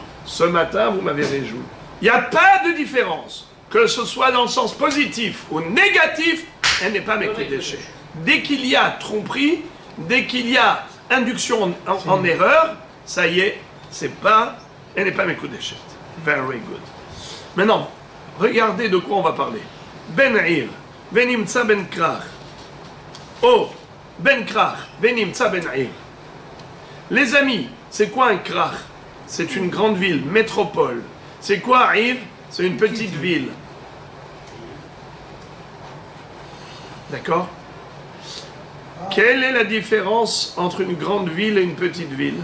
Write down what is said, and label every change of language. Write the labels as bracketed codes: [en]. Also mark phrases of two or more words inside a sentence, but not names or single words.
[fr] Ce matin, vous m'avez réjoui. Il n'y a pas de différence. Que ce soit dans le sens positif ou négatif, elle n'est pas Mekudeshet. Dès qu'il y a tromperie, dès qu'il y a induction en erreur, ça y est, elle n'est pas Mekudeshet. [en] Very good. [fr] Maintenant, regardez de quoi on va parler. [he] בן עיר, ונמצא בן כרך. או, בן כרך, ונמצא בן עיר. [fr] Les amis, c'est quoi un Krach? C'est une grande ville, métropole. C'est quoi Ir? C'est une petite ville. D'accord? Quelle est la différence entre une grande ville et une petite ville?